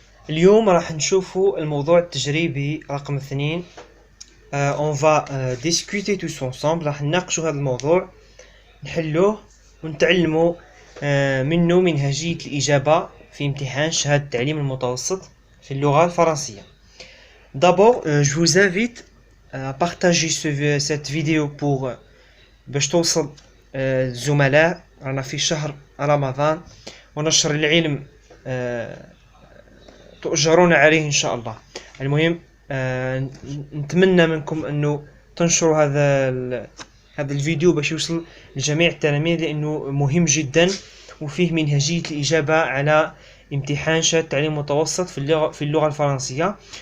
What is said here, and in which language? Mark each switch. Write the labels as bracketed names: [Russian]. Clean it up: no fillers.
[Arabic] اليوم راح نشوفوا الموضوع التجريبي رقم 2. [French] On va discuter tous ensemble. [Arabic] راح نناقشوا هذا الموضوع، نحلوه ونتعلموا منه منهجية الإجابة في امتحان شهادة التعليم المتوسط في اللغة الفرنسية. [French] D'abord, je vous invite à partager cette vidéo pour [Arabic] باش توصل الزملاء. رانا في شهر رمضان ونشر العلم تؤجرون عليه إن شاء الله. المهم نتمنى منكم أنه تنشروا هذا الفيديو باش يوصل لجميع التلاميذ، لأنه مهم جدا وفيه منهجية الإجابة على امتحان شهادة التعليم المتوسط في اللغة الفرنسية.